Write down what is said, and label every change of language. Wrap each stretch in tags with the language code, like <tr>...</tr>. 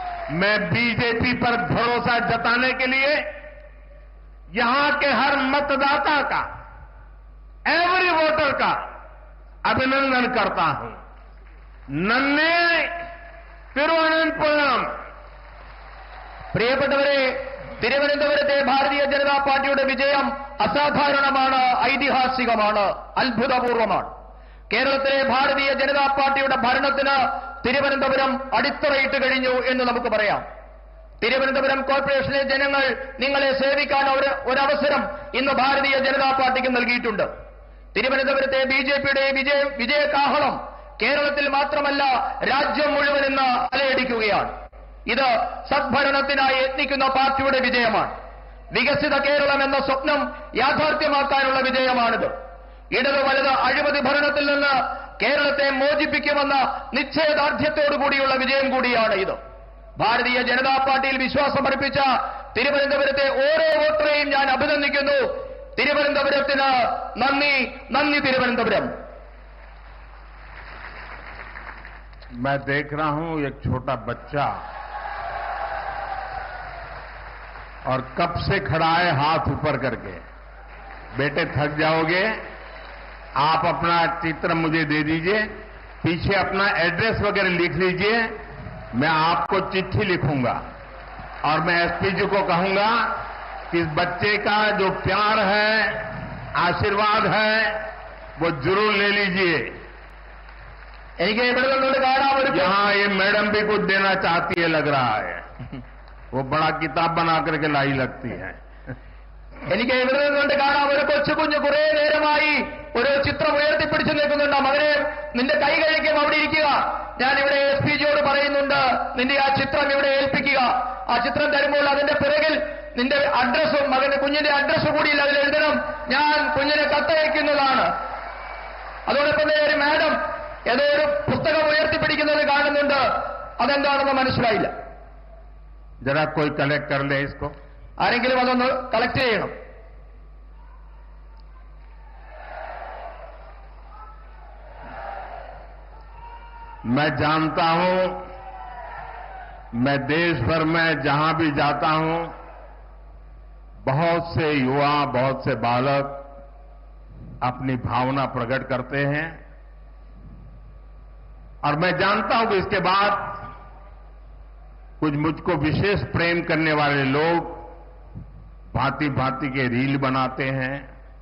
<hi>मैं बीजेपी पर भरोसा जताने के लिए यहां के हर मतदाता का,</hi> <en>every voter</en> <hi>का अभिनंदन करता हूं।</hi> <ml>नन्हे തിരുവനന്തപുരം. പ്രിയപ്പെട്ടവരെ, തിരുവനന്തപുരത്തെ ഭാരതീയ ജനതാ പാർട്ടിയുടെ വിജയം അസാധാരണമാണ്, ഐതിഹാസികമാണ്, അത്ഭുതപൂർവമാണ്. കേരളത്തിലെ ഭാരതീയ ജനതാ പാർട്ടിയുടെ ഭരണത്തിന് തിരുവനന്തപുരം അടിത്തറയിട്ട് കഴിഞ്ഞു എന്ന് നമുക്ക് പറയാം. തിരുവനന്തപുരം കോർപ്പറേഷനിലെ ജനങ്ങൾ നിങ്ങളെ സേവിക്കാൻ ഒരവസരം ഇന്ന് ഭാരതീയ ജനതാ പാർട്ടിക്ക് നൽകിയിട്ടുണ്ട്. തിരുവനന്തപുരത്തെ ബിജെപിയുടെ വിജയകാഹളം കേരളത്തിൽ മാത്രമല്ല രാജ്യം മുഴുവൻ ഇന്ന് അലയടിക്കുകയാണ്. ഇത് സദ്ഭരണത്തിനായി യത്നിക്കുന്ന പാർട്ടിയുടെ വിജയമാണ്. വികസിത കേരളം എന്ന സ്വപ്നം യാഥാർത്ഥ്യമാക്കാനുള്ള വിജയമാണിത്. ഇടത് വലത് അഴിമതി ഭരണത്തിൽ നിന്ന് കേരളത്തെ മോചിപ്പിക്കുമെന്ന നിശ്ചയദാർഢ്യത്തോടുകൂടിയുള്ള വിജയം കൂടിയാണ് ഇത്. ഭാരതീയ ജനതാ പാർട്ടിയിൽ വിശ്വാസമർപ്പിച്ച തിരുവനന്തപുരത്തെ ഓരോ വോട്ടറെയും ഞാൻ അഭിനന്ദിക്കുന്നു. തിരുവനന്തപുരത്തിന് നന്ദി, നന്ദി തിരുവനന്തപുരം.</ml> <hi>मैं देख रहा हूं एक छोटा बच्चा और कब से खड़ा है हाथ ऊपर करके। बेटे थक जाओगे, आप अपना चित्र मुझे दे दीजिए, पीछे अपना एड्रेस वगैरह लिख लीजिए, मैं आपको चिट्ठी लिखूंगा। और मैं एसपी जी को कहूंगा कि इस बच्चे का जो प्यार है, आशीर्वाद है, वो जरूर ले लीजिए।</hi> <ml>എനിക്ക് ഇവിടെ നിന്നുകൊണ്ട് കാണാൻ ഒരു</ml> <hi>यहां ये मैडम भी कुछ देना चाहती है, लग रहा है। वो बड़ा किताब बना करके लाई लगती है।</hi> <ml>എനിക്ക് ഇവിടെ നിന്നുകൊണ്ട് കാണാൻ ഒരു കൊച്ചുകുഞ്ഞ് കുറെ നേരമായി ഒരു ചിത്രം ഉയർത്തിപ്പിടിച്ചു നിൽക്കുന്നുണ്ട്. മകനെ, നിന്റെ കൈ കഴിക്കും, അവിടെ ഇരിക്കുക. ഞാൻ ഇവിടെ എസ് പി ജിയോട് പറയുന്നുണ്ട്, നിന്റെ ആ ചിത്രം ഇവിടെ ഏൽപ്പിക്കുക. ആ ചിത്രം തരുമ്പോൾ അതിന്റെ പിറകിൽ നിന്റെ അഡ്രസ്സും മകന്റെ കുഞ്ഞിന്റെ അഡ്രസ്സ് കൂടി അതിൽ എഴുതണം. ഞാൻ കുഞ്ഞിനെ കത്തയക്കുന്നതാണ്. അതോടൊപ്പം തന്നെ ഒരു മാഡം ഏതോ ഒരു പുസ്തകം ഉയർത്തിപ്പിടിക്കുന്നത് കാണുന്നുണ്ട്. അതെന്താണെന്ന് മനസ്സിലായില്ല.</ml> <hi>जरा कोई कलेक्ट कर ले इसको।</hi> <ml>ആരെങ്കിലും അതൊന്ന് കളക്ട് ചെയ്യണം.</ml> <hi>मैं जानता हूं, मैं देश भर में जहां भी जाता हूं, बहुत से युवा, बहुत से बालक अपनी भावना प्रकट करते हैं, और मैं जानता हूं कि इसके बाद कुछ मुझको विशेष प्रेम करने वाले लोग भांति भांति के रील बनाते हैं।</hi>